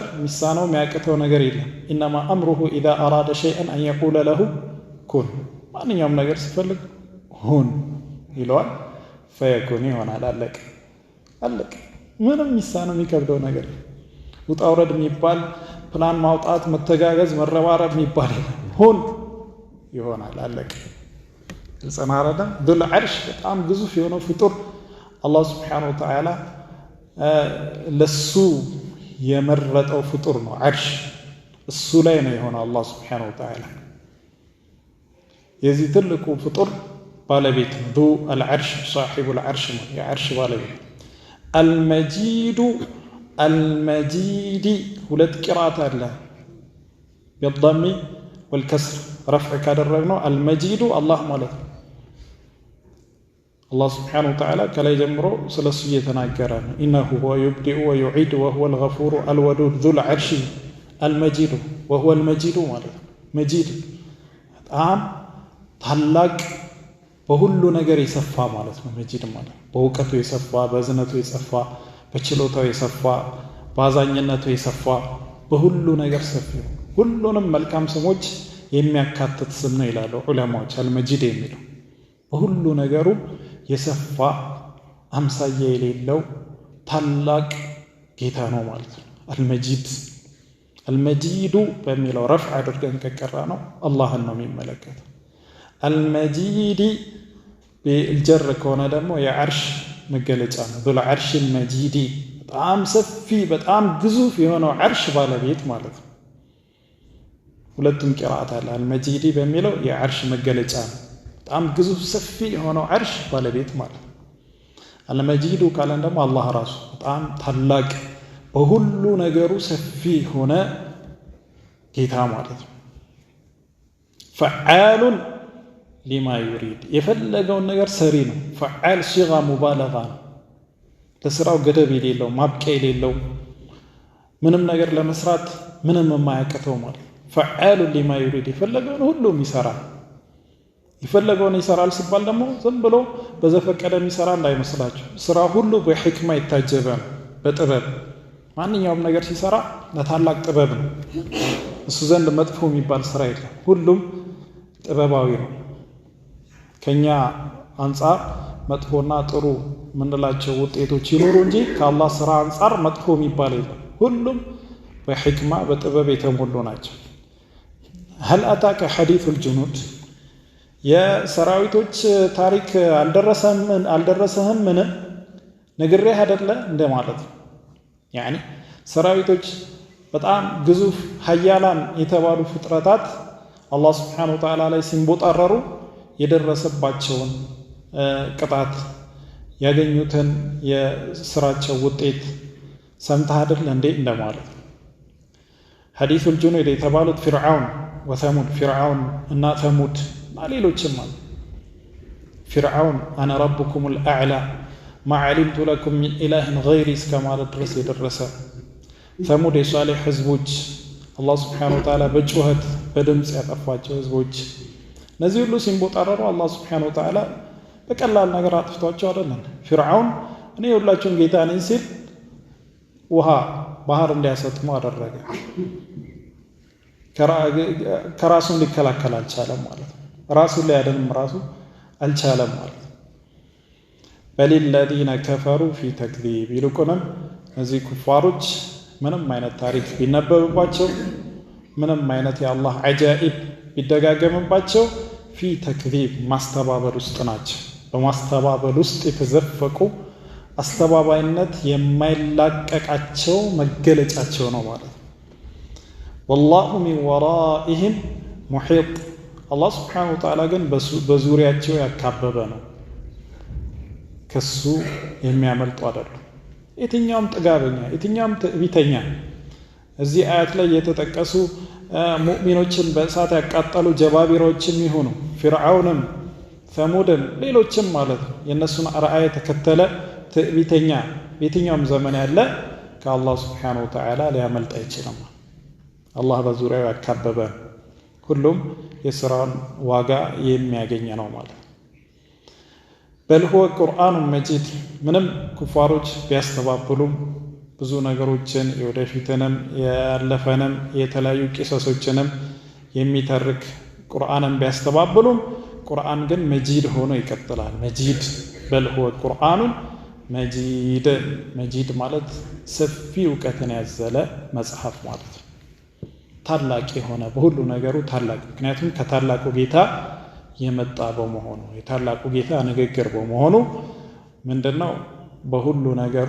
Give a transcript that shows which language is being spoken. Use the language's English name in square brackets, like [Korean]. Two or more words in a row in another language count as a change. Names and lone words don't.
[Amharic] የሚሳነው የሚያቅተው ነገር የለም። [Arabic] إنما أمره إذا أراد شيئا أن يقول له كن፣ [Amharic] ማንኛውም ነገር ሲፈልግ ሁን ይለዋል፣ ፈየኩን ይሆናል። አለቀ አለቀ። ምንም የሚሳነው የሚከብደው ነገር ውጣ ውረድ የሚባል ፕላን ማውጣት መተጋገዝ መረባረብ የሚባል የለም። ሁን ይሆናል። አለቀ። ጽናራዳ [Arabic] ذل عرش [Amharic] በጣም ግዙፍ የሆነው ፍጡር አላህ [Arabic] سبحانه وتعالى [Amharic] ለሱ የመረጠው ፍጡር ነው عرش እሱ ላይ ነው የሆነው አላህ [Arabic] سبحانه وتعالى [Amharic] የዚህ ትልቁ ፍጡር ባለቤት [Arabic] ذو العرش صاحب العرش [Amharic] የعرش ባለቤት [Arabic] المجيد المجيد [Amharic] ሁለት ቅራአት አለ [Arabic] بالضم والكسر [Amharic] رفع ካደረግነው [Arabic] المجيد الله [Amharic] ማለት ነው [Arabic] الله سبحانه وتعالى [Amharic] ከላይ ጀምሮ ስለሱ እየተናገረ ነው [Arabic] إنه هو يبدئ ويعيد وهو الغفور الودود ذو العرش المجيد وهو المجيد [Amharic] ማለት مجيد በጣም ታላቅ በሁሉ ነገር የሰፋ ማለት ነው መጂድ ማለት በእውቀቱ የሰፋ በዝነቱ የሰፋ በችሎታው የሰፋ ባዛኝነቱ የሰፋ በሁሉ ነገር ሰፊ ሁሉንም መልካም ስሞች የሚያካትት ስም ነው ይላሉ ዑለማዎች አልመጂድ የሚለው በሁሉ ነገሩ የሰፋ አምሳያ የሌለው ታላቅ ጌታ ነው ማለት ነው አልመጂድ አልመጂዱ በሚለው ረፍዕ አድርገን ከቀራ ነው አላህን ነው የሚመለከተው [Arabic] المجيد بالجر كونه دمو يا عرش [Amharic] مجلጫ ነው [Arabic] ذو العرش المجيد [Amharic] በጣም ሰፊ በጣም ግዙፍ የሆነው عرش ባለቤት ማለት ነው ሁለቱም ቅራአት አለ المجيد በሚለው የعرش መገለጫ ነው በጣም ግዙፍ ሰፊ የሆነው عرش ባለቤት ማለት ነው المجيد ካለን ደግሞ አላህ ራሱ በጣም ታላቅ በሁሉ ነገሩ ሰፊ ሆነ ጌታ ማለት ነው [Arabic] فعال لما يريد يفلغون [Amharic] ነገር ሰሪ ነው [Arabic] فعال صيغه مبالغه [Amharic] ለስራው ገደብ የሌለው ማብቂያ የሌለው ምንም ነገር ለመስራት ምንም የማያቀተው ማለት [Arabic] فعال لما يريد يفلغون [Amharic] ሁሉም ይሰራል ይፈለገውን ይሰራል ሲባል ደግሞ ዝም ብሎ በዘፈቀደ የሚሰራ እንዳይመስላችሁ ስራ ሁሉ በህክማ የታጀበ ነው በጥበብ ማንኛውም ነገር ሲሰራ ለታላቅ ጥበብ ነው እሱ ዘንድ መጥፎ የሚባል ስራ የለም ሁሉም ጥበባዊ ነው ከኛ አንፃር መጥፎና ጥሩ ምንላቸው ውጤቶች ይኖሩ እንጂ ከአላህ ስራ አንፃር መጥፎ የሚባል የለም ሁሉም በህክማ በጥበብ የተሞሉ ናቸው [Arabic] هل اتاك حديث الجنود [Amharic] يا ሰራዊቶች ታሪክ አልደረሰህም ምን ነግሬህ አይደለ እንደማለት يعني ሰራዊቶች በጣም ግዙፍ ሀያላን የተባሉ ፍጥረታት አላህ [Arabic] سبحانه وتعالى [Amharic] ላይ ሲንቦጣረሩ የደረሰባቸውን ቅጣት ያገኙትን የስራቸው ውጤት ሰምተህ አይደል እንዴ እንደማለት [Arabic] حديث الجنود [Amharic] የተባሉት فرعون وثمود فرعون እና ثمود ሌሎችም ማለት فرعون [Arabic] انا ربكم الاعلى ما علمت لكم من اله غيري [Amharic] እስከማለት ድረስ የደረሰ ثمود የሷሊህ ህዝቦች አላህ [Arabic] سبحانه وتعالى [Amharic] በጩኸት በድምጽ ያጠፋቸው ህዝቦች እነዚህ ሁሉ ሲንቦጣረሩ አላህ [Arabic] سبحانه وتعالى [Amharic] በቀላል ነገር አጥፍቷቸው አይደለም فرعون እኔ ሁላችሁም ጌታ ነኝ ሲል ውሃ ባህር እንዲያሰጥሙ አደረገ ከራሱ ሊከላከል አልቻለም ማለት ነው ራሱን ሊያድንም ራሱ አልቻለም ማለት [Arabic] بل الذين كفروا في تكذيب [Amharic] ይልቁንም እዚህ ኩፋሮች ምንም አይነት ታሪክ ቢነበብባቸው ምንም አይነት የአላህ አጃኢብ ቢደጋገምባቸው [Arabic] في تكذيب [Amharic] ማስተባበል ውስጥ ናቸው በማስተባበል ውስጥ የተዘፈቁ አስተባባይነት የማይላቀቃቸው መገለጫቸው ነው ማለት [Arabic] والله من ورائهم محيط الله سبحانه وتعالى [Amharic] ግን በዙሪያቸው ያካበበ ነው ከሱ የሚያመልጡ አይደሉም የትኛውም ጥጋበኛ የትኛውም ትዕቢተኛ እዚህ አያት ላይ የተጠቀሱ ሙእሚኖችን በእሳት ያቃጠሉ ጀባቢሮችም ይሁኑ ፍርዓውንም ሰሙድም ሌሎችም ማለት ነው የነሱን አርአያ ተከተለ ትዕቢተኛ የትኛውም ዘመን ያለ ከአላህ [Arabic] سبحانه وتعالى [Amharic] ሊያመልጥ አይችልም አላህ በዙሪያው ያካበበ ሁሉም የሥራውን ዋጋ የሚያገኝ ነው ማለት [Arabic] بل هو قرآن مجيد [Amharic] ምንም ኩፋሮች ቢያስተባብሉም ብዙ ነገሮችን የወደፊትንም ያለፈንም የተለያዩ ቂሶችንም የሚተርክ ቁርአንን ቢያስተባብሉም ቁርአን ግን መጂድ ሆኖ ይቀጥላል መጂድ [Arabic] بل هو قرآن مجيد مجيد [Amharic] ማለት ሰፊ ዕውቀትን ያዘለ መጽሐፍ ማለት ታላቅ የሆነ በሁሉ ነገሩ ታላቅ ምክንያቱም ከታላቁ ጌታ የመጣ በመሆኑ የታላቁ ጌታ ንግግር በመሆኑ ምንድነው በሁሉ ነገሩ